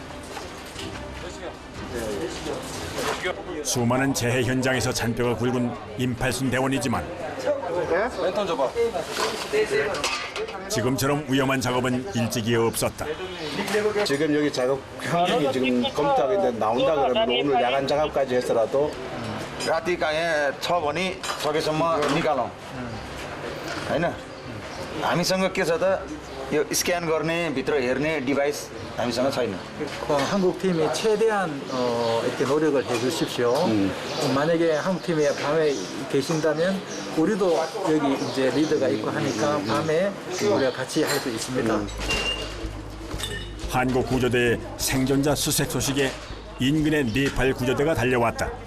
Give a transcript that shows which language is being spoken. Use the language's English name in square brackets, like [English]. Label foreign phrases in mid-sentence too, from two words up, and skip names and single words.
[Korean] 수많은 재해 현장에서 잔뼈가 굵은 임팔순 대원이지만 랜턴 줘봐. 지금처럼 위험한 작업은 일찍이 없었다. 지금 여기 작업 현장이 지금 검토하고 있는데 나온다 그러면 오늘 야간 작업까지 해서라도 [Nepali] राति कहाँ छ भने सकेसम्म निकालौँ होइन हामीसँग के छ त यो स्क्यान गर्ने भित्र हेर्ने डिभाइस हामीसँग छैन. [Korean] 한국 팀이 최대한 이렇게 노력을 해주십시오. 만약에 한국 팀이 밤에 계신다면 우리도 여기 이제 리더가 있고 하니까 밤에 우리가 같이 할 수 있습니다. 한국 구조대의 생존자 수색 소식에 인근의 네팔 구조대가 달려왔다.